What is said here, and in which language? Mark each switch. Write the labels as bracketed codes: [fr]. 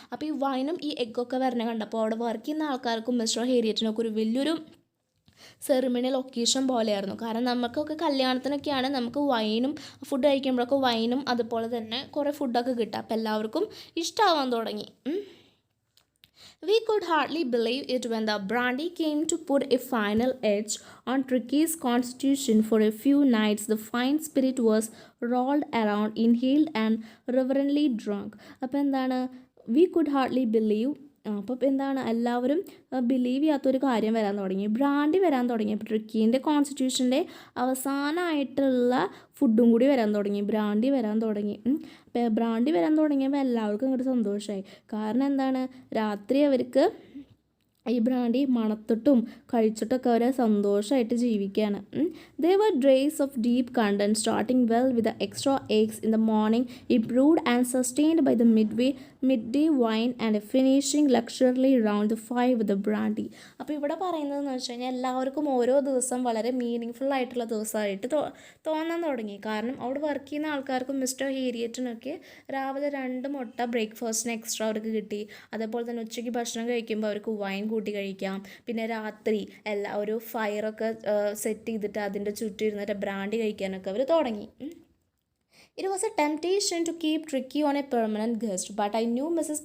[ml] അപ്പോൾ ഈ വൈനും ഈ എഗ്ഗൊക്കെ വരണ കണ്ടപ്പോൾ അവിടെ വർക്ക് ചെയ്യുന്ന ആൾക്കാർക്കും മിസ്റ്റർ ഹേരിയറ്റിനൊക്കെ ഒരു വലിയൊരു സെറിമണിയൽ ഒക്കേഷൻ പോലെയായിരുന്നു. കാരണം നമുക്കൊക്കെ കല്യാണത്തിനൊക്കെയാണ് നമുക്ക് വൈനും ഫുഡ് കഴിക്കുമ്പോഴൊക്കെ വൈനും അതുപോലെ തന്നെ കുറേ ഫുഡൊക്കെ കിട്ടുക. അപ്പോൾ എല്ലാവർക്കും ഇഷ്ടമാവാൻ തുടങ്ങി. [en] We could hardly believe it when the brandy came to put a final edge on Tricky's constitution. For a few nights, the fine spirit was rolled around, inhaled and reverently drunk. [ml] അപ്പോൾ എന്താണ്, [en] we could hardly believe, [ml] അപ്പോൾ എന്താണ്, എല്ലാവരും believe ചെയ്യാത്തൊരു കാര്യം വരാൻ തുടങ്ങി, brandy വരാൻ തുടങ്ങി. അപ്പോൾ ട്രിക്കീൻ്റെ കോൺസ്റ്റിറ്റ്യൂഷൻ്റെ അവസാനമായിട്ടുള്ള ഫുഡും കൂടി വരാൻ തുടങ്ങി, ബ്രാൻഡി വരാൻ തുടങ്ങി. അപ്പോൾ ബ്രാൻഡി വരാൻ തുടങ്ങിയപ്പോൾ എല്ലാവർക്കും ഇങ്ങോട്ട് സന്തോഷമായി. കാരണം എന്താണ്, രാത്രി അവർക്ക് ഈ ബ്രാൻഡി മണത്തിട്ടും കഴിച്ചിട്ടൊക്കെ അവർ സന്തോഷമായിട്ട് ജീവിക്കുകയാണ്. [en] There were days of deep content, starting well with the extra eggs in the morning, improved and sustained by the midday wine, and finishing luxuriously round the 5 with the brandy. [ml] അപ്പോൾ ഇവിടെ പറയുന്നതെന്ന് വെച്ച് കഴിഞ്ഞാൽ എല്ലാവർക്കും ഓരോ ദിവസം വളരെ മീനിങ് ഫുൾ ആയിട്ടുള്ള ദിവസമായിട്ട് തോന്നാൻ തുടങ്ങി. കാരണം അവിടെ വർക്ക് ചെയ്യുന്ന ആൾക്കാർക്കും മിസ്റ്റർ ഹേരിയറ്റിനൊക്കെ രാവിലെ 2 മുട്ട ബ്രേക്ക്ഫാസ്റ്റിന് എക്സ്ട്രാ അവർക്ക് കിട്ടി. അതേപോലെ തന്നെ ഉച്ചയ്ക്ക് ഭക്ഷണം കഴിക്കുമ്പോൾ അവർക്ക് വൈൻ കൂട്ടി കഴിക്കാം. പിന്നെ രാത്രി ഒരു ഫയറൊക്കെ സെറ്റ് ചെയ്തിട്ട് അതിൻ്റെ ചുറ്റും ഇരുന്നിട്ട് ബ്രാൻഡി കഴിക്കാനൊക്കെ അവർ തുടങ്ങി. [en] It was a temptation to keep Tricky on a permanent guest, but I knew Mrs.